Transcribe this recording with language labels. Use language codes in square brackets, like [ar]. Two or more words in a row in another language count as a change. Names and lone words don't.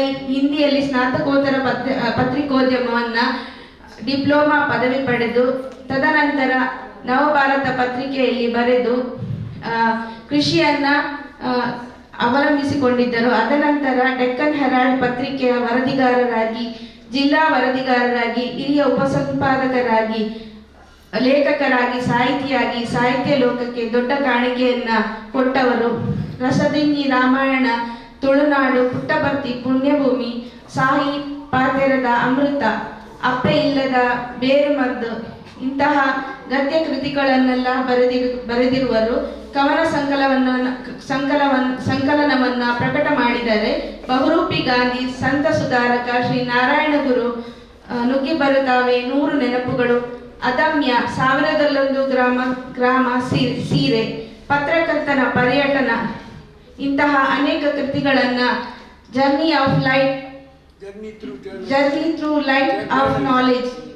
[kn] ಹಿಂದಿಯಲ್ಲಿ ಸ್ನಾತಕೋತ್ತರ ಪತ್ರಿಕೋದ್ಯಮವನ್ನ ಡಿಪ್ಲೊಮಾ ಪದವಿ ಪಡೆದು ತದನಂತರ ನವಭಾರತ ಪತ್ರಿಕೆಯಲ್ಲಿ ಬರೆದು ಕೃಷಿಯನ್ನ ಅವಲಂಬಿಸಿಕೊಂಡಿದ್ದರು. ಅದನಂತರ ಡೆಕ್ಕನ್ ಹೆರಾಲ್ಡ್ ಪತ್ರಿಕೆಯ ವರದಿಗಾರರಾಗಿ, ಜಿಲ್ಲಾ ವರದಿಗಾರರಾಗಿ, ಹಿರಿಯ ಉಪಸಂಪಾದಕರಾಗಿ, ಲೇಖಕರಾಗಿ, ಸಾಹಿತಿಯಾಗಿ ಸಾಹಿತ್ಯ ಲೋಕಕ್ಕೆ ದೊಡ್ಡ ಕಾಣಿಕೆಯನ್ನ ಕೊಟ್ಟವರು. ರಸದಿಂಗಿ, ರಾಮಾಯಣ, ತುಳುನಾಡು, ಪುಟ್ಟಭರ್ತಿ, ಪುಣ್ಯಭೂಮಿ, ಸಾಯಿ ಪಾತೆರದ ಅಮೃತ, ಅಪ್ಪೆ ಇಲ್ಲದ ಬೇರುಮದ್ದು ಇಂತಹ ಗದ್ಯ ಕೃತಿಗಳನ್ನೆಲ್ಲ ಬರೆದಿರುವರು. ಕವನ ಸಂಕಲನವನ್ನ ಪ್ರಕಟ ಮಾಡಿದರೆ ಬಹುರೂಪಿ ಗಾಂಧಿ, ಸಂತ ಸುಧಾರಕ, ಶ್ರೀ ನಾರಾಯಣ ಗುರು, ನುಗ್ಗಿ ಬರುತ್ತಾವೆ 100 ನೆನಪುಗಳು, ಅದಮ್ಯ, 1001 ಗ್ರಾಮ ಸೀರೆ, ಪತ್ರಕರ್ತನ ಪರ್ಯಟನ, ಇಂತಹ ಅನೇಕ ಕೃತಿಗಳನ್ನ ಜರ್ನಿ ಥ್ರೂ ಲೈಟ್ ಆಫ್ ನಾಲೆಜ್